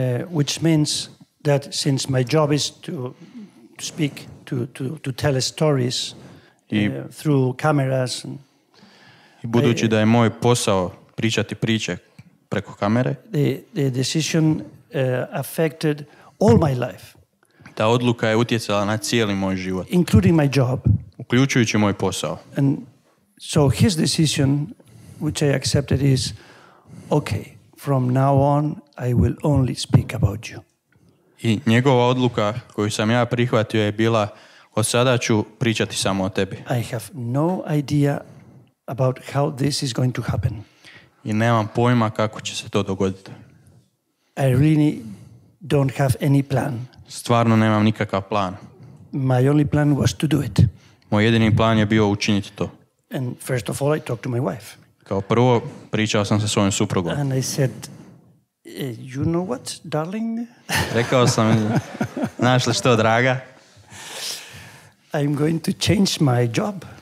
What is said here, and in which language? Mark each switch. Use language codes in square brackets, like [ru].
[en] Which means that since my job is to speak, to tell stories through cameras. [hr] I budući da je moj posao pričati priče preko kamere, [en] the decision affected all my life. [hr] Ta odluka je utjecala na cijeli moj život. [en] Including my job. [hr] Uključujući moj posao. [en] And so his decision, which I accepted, is, okay, from now on I will only speak about you. [hr] I njegova odluka koju sam ja prihvatio je bila, od sada ću pričati samo o tebi. [en] I have no idea about how this is going to happen. [hr] I nemam pojma kako će se to dogoditi. [en] I really don't have any plan. [hr] Stvarno nemam nikakav plan. [en] My only plan was to do it. [hr] Moj jedini plan je bio učiniti to. [en] And first of all I talked to my wife. [hr] Kao prvo, pričao sam sa svojim suprugom. [en] And I said, you know what, darling? [hr] Rekao sam, znaš li što, draga? [en] I'm going to change my job.